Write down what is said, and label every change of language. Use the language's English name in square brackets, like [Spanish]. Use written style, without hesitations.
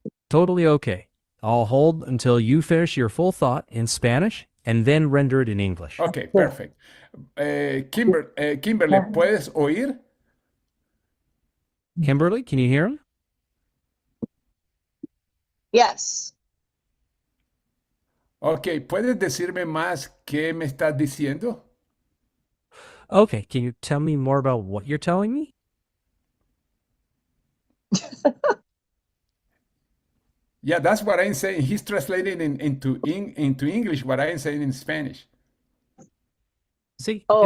[English] Totally okay. I'll hold until you finish your full thought in Spanish and then render it in English. Okay, perfect. Kimberly, [Spanish] ¿puedes oír? [English] Kimberly, can you hear him? Yes. [Spanish] Ok, ¿puedes decirme más qué me estás diciendo? [English] Okay, can you tell me more about what you're telling me? Yeah, that's what I'm saying. He's translating into English what I'm saying in Spanish. [Spanish] Sí, Oh,